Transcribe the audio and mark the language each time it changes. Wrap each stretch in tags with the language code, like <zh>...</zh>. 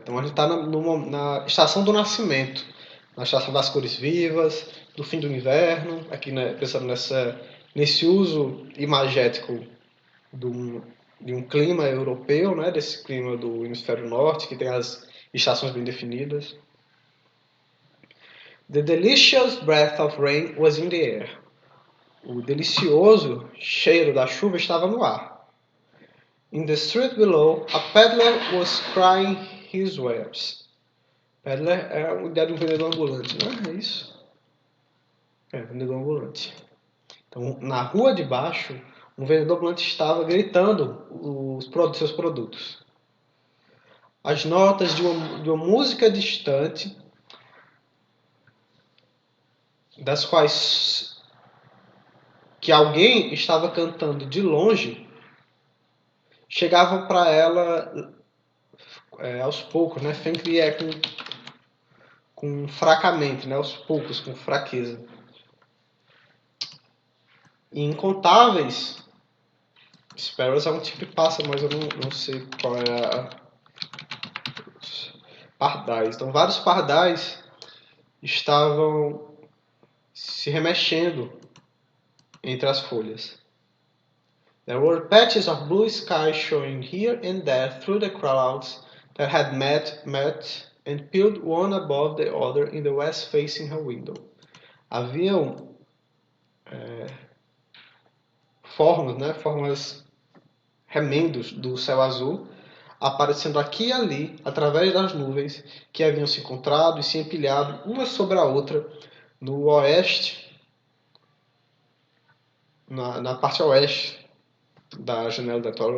<pt>Então a gente está na estação do nascimento, na estação das cores vivas, do fim do inverno, aqui né, pensando nesse uso imagético de um clima europeu, né, desse clima do hemisfério norte, que tem as estações bem definidas.</pt> <en>The delicious breath of rain was in the air.</en> <pt>O delicioso cheiro da chuva estava no ar.</pt> <en>In the street below, a peddler was crying his wares.</en> <pt>Peddler é a ideia de um vendedor ambulante, não é isso? É, vendedor ambulante. Então, na rua de baixo, um vendedor ambulante estava gritando seus produtos. As notas de uma música distante, das quais que alguém estava cantando de longe, chegavam para ela aos poucos, né? Faintly com fracamente, né? Aos poucos, com fraqueza. E incontáveis sparrows é um tipo de pássaro, mas eu não sei qual é pardais. Então, vários pardais estavam se remexendo entre as folhas.</pt> <en>There were patches of blue sky showing here and there through the clouds that had met and piled one above the other in the west facing her window.</en> <pt>Haviam formas remendos do céu azul aparecendo aqui e ali através das nuvens que haviam se encontrado e se empilhado uma sobre a outra no oeste, na parte oeste da janela da Torre.</pt>